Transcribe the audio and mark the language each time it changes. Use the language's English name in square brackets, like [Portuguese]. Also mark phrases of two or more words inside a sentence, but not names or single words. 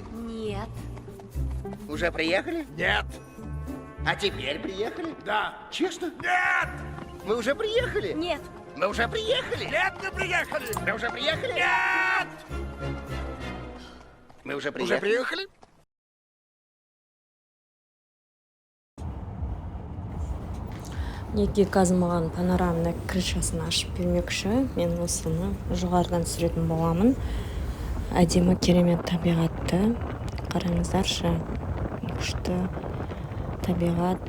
[Russian] Нет. Уже приехали? Нет. А теперь приехали? Да. Честно? Нет. Мы уже приехали? Нет. Мы уже приехали? Нет, мы приехали. Мы уже приехали? Нет. Мы уже приехали? Уже приехали? [Kazakh] Неге қазір маған [Russian] панорамный крышасын [Kazakh] ашып бермекші. Мен осыны жоғарыдан түсіретін боламын. Әдемі керемет табиғатты. Қараңыздаршы. Күшті табиғат.